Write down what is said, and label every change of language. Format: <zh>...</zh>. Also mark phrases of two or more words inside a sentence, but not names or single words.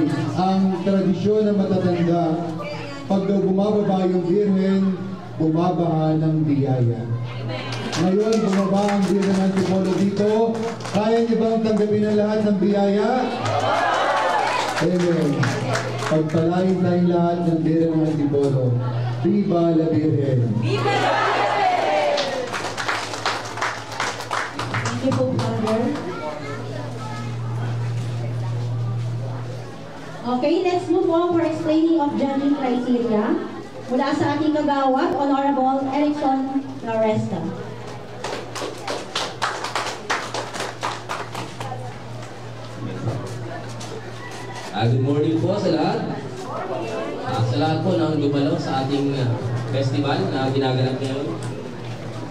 <tl>Ang tradisyon na matatanda, pag daw bumababa yung Virgen, bumabaha ng biyaya. Ngayon, bumaba ang Virgen ng Antipolo dito. Kaya niyo bang tanggapin ang lahat ng biyaya? Amen. Pagpalain tayong lahat ng Virgen ng Antipolo.</tl> <es>Viva la Virgen! Viva la Virgen!</es> <en>Thank you po, Father. Okay, let's move on for explaining of judging criteria.</en> <tl>Mula sa ating kagawad, Honorable Erickson Laresta.</tl> <en>Good morning</en> <tl>po sa lahat. Sa lahat po ng dumalaw sa ating festival na ginaganap ngayon.</tl>